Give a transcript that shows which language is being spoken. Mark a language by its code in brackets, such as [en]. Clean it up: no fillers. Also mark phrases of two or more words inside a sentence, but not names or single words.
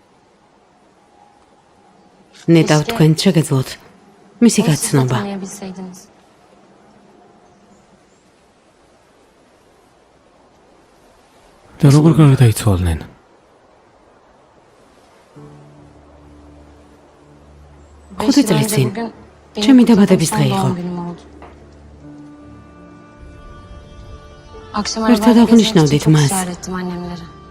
[ka] ნეტავ თქვენ შეგეძლოთ მისი გაცნობა. [tr] Tanıyabilseydiniz. [ka] და როგორ გარდაიცვალნენ? ხუთი წლის წინ. [tr] Bugün benim [ka] ჩემი [tr] kutlu [ka] დაბადების დღე [tr] doğum [ka] იყო. [tr] günüm oldu. Akşam Ertede arabayla [ka] აღნიშნავდით [tr] gezmek için çok [ka] მას. [tr] ısrar ettim annemlere.